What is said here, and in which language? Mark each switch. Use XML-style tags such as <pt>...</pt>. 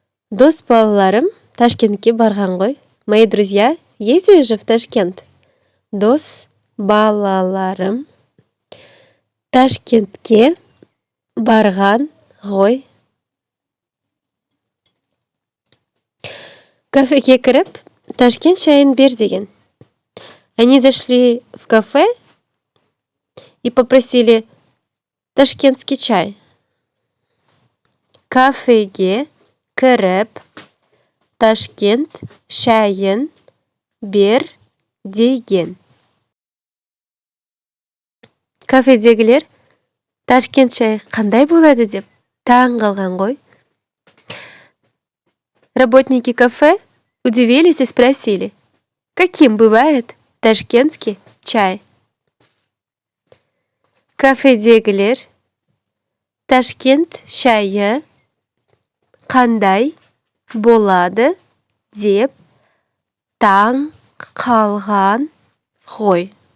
<kk>Дос балаларым Ташкентке барған ғой.</kk> <ru>Мои друзья ездили же в Ташкент.</ru> <kk>Дос балаларым Ташкентке барған ғой. Кафеге кіріп, Ташкент чайын бер деген.</kk> <ru>Они зашли в кафе и попросили ташкентский чай.</ru> <kk>Кафеге кіріп, Ташкент шайын бер деген. Кафедегілер Ташкент шайы қандай болады деп таң қалған ғой.</kk> <ru>Работники кафе удивились и спросили, каким бывает ташкентский чай.</ru> <kk>Кафедегілер Ташкент шайы қандай болады деп таң қалған ғой.</kk>